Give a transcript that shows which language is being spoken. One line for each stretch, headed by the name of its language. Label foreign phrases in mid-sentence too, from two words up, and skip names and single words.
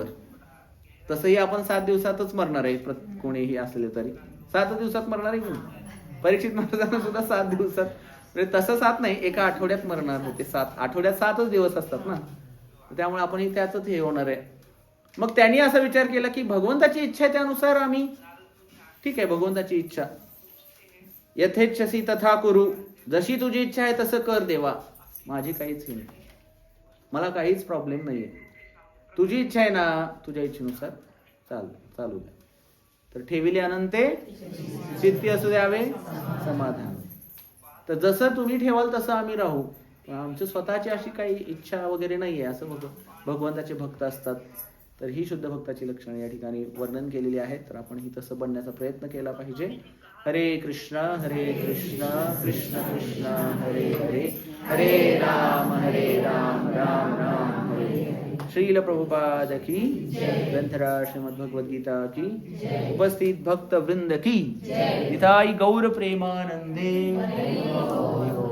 Marathi: तसंही आपण 7 दिवसातच मरणार आहे, कोणीही असले तरी 7 दिवसात मरणार आहे. परीक्षित महाराजांना सुद्धा 7 दिवसात, म्हणजे तसं 7 नाही, एका आठवड्यात मरणार होते. 7 आठवड्यात 7च दिवस असतात ना, त्यामुळे आपण त्याच हे होणार आहे. मग त्यांनी असा विचार केला की भगवंताची इच्छा आहे त्यानुसार आम्ही, ठीक आहे भगवंताची इच्छा,
Sanskrit: यथेच्छसी तथा कुरु,
Marathi: जशी तुझी इच्छा आहे तसं कर देवा, माझी काहीच हे नाही, मला काहीच प्रॉब्लेम नाहीये, तुझी इच्छा आहे ना, तुझ्या इच्छेनुसार चालू द्या. तर ठेविले अनंते चित्ती असू द्यावे समाधान. तर जसं तुम्ही ठेवाल तसं आम्ही राहू, आमची स्वतःची अशी काही इच्छा वगैरे नाहीये. असं भगवंताचे भक्त असतात तर ही शुद्ध भक्ताची लक्षणे या ठिकाणी वर्णन केलेली आहेत. तर आपण ही तसं बनण्याचा प्रयत्न केला पाहिजे.
Sanskrit: हरे कृष्ण कृष्ण कृष्ण हरे हरे, हरे राम राम राम हरे हरे.
Hindi: श्रील प्रभुपाद की ग्रंथराज श्रीमद् भगवद गीता की, उपस्थित भक्त वृंद की, निताई गौर प्रेमानंदे.